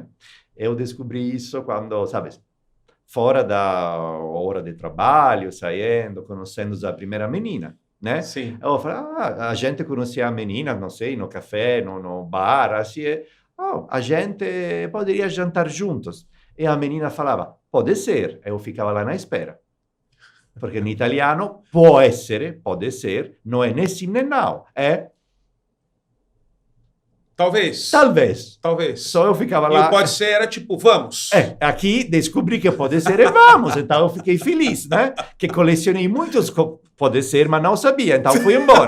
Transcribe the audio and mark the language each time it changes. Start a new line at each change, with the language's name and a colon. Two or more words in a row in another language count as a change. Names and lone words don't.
Portuguese: Eu descobri isso quando, sabes, fora da hora de trabalho, saindo, conhecendo a primeira menina, né? Sim. Eu falei, a gente conhecia a menina, não sei, no café, no bar, assim, a gente poderia jantar juntos. E a menina falava, pode ser. Eu ficava lá na espera. Porque
Italian: in italiano può essere,
Portuguese: pode ser, não é nem sim nem não, é talvez. Só eu ficava lá. E o pode ser era tipo, vamos. Aqui descobri que pode ser e vamos, então eu fiquei feliz, né? Que colecionei muitos pode ser, mas não sabia, então fui embora.